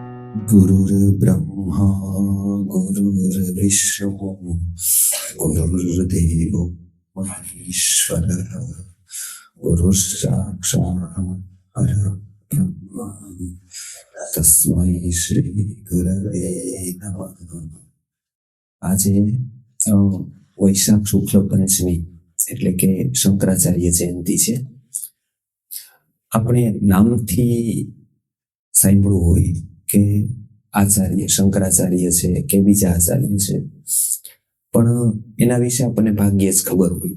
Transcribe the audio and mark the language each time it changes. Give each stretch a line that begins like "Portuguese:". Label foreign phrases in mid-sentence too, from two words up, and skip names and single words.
Sanskrit: गुरुर्ब्रह्मा गुरुर्विष्णु गुरुर्देवो महेश्वरः गुरुसाक्षात् परब्रह्म तस्मै श्री गुरवे नमः।
Gujarati: આજે વૈશાખ શુક્લ પંચમી એટલે કે શંકરાચાર્ય જયંતિ છે. આપણે નામથી સાંભળવું હોય કે આચાર્ય શંકરાચાર્ય છે કે બીજા આચાર્ય છે, પણ એના વિશે આપણને ભાગ્યે જ ખબર હોય.